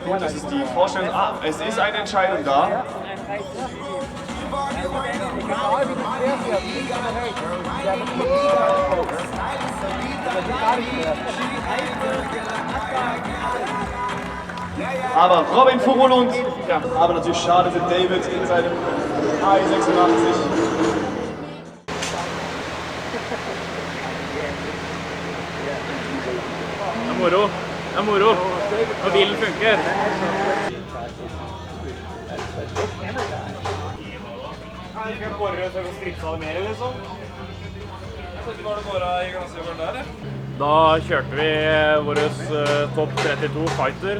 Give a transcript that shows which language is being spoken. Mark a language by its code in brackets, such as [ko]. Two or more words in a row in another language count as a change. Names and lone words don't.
[de] Gut, das ist die Vorstellung. Es ist eine Entscheidung da. Aber Robin Fugulund, ja, aber natürlich schade für David in seinem AI86. [no] Det er moro. Det er moro. Og bilen funker. Da kjørte vi vår Top 32 Fighter.